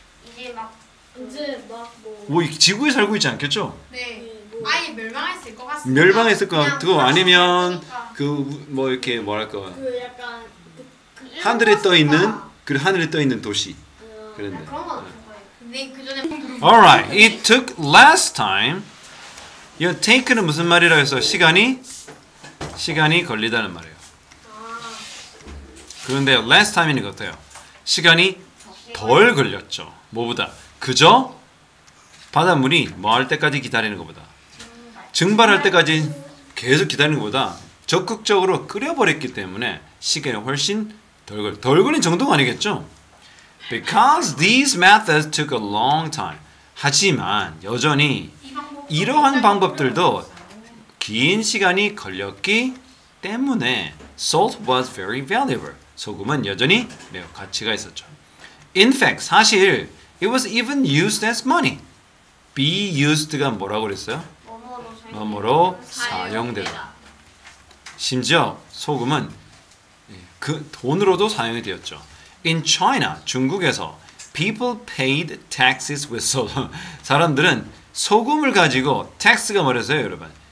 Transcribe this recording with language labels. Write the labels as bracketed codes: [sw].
[ko] 이제 막 이제 무슨 막뭐 뭐 지구에 살고 있지 않겠죠? 네. 뭐 아예 멸망했을 것 같습니다. 멸망했을 것 그냥 같고 아니면 그러니까. 그 뭐 이렇게 뭐랄까 그 약간 하늘에 떠 있는 그 하늘에 떠 있는 도시. 그런데. 그런 건 없을 거예요. 근데 그 전에 [en] Alright, it took less time. [ko] 이 take는 무슨 말이라 해서 시간이 걸리다는 말이에요. 그런데 [en] less time [ko] 이 어때요? 시간이 덜 걸렸죠. 뭐보다 그저 바닷물이 뭐 할 때까지 기다리는 것보다 증발할 때까지 계속 기다리는 것보다 적극적으로 끓여버렸기 때문에 시간이 훨씬 덜 걸린 정도가 아니겠죠? [en] Because these methods took a long time. [ko] 하지만 여전히 이러한 방법들도 긴 시간이 걸렸기 때문에 [en] salt was very valuable. [ko] 소금은 여전히 매우 가치가 있었죠. [en] In fact, [ko] 사실 [en] it was even used as money. be used [ko] 가 뭐라고 그랬어요? 뭐뭐로 사용되다. 심지어 소금은 그 돈으로도 사용이 되었죠. [en] In China, [ko] 중국에서 [en] people paid taxes with salt. [ko] 사람들은 소금을 가지고 tax가 뭐랬어요, 여러분?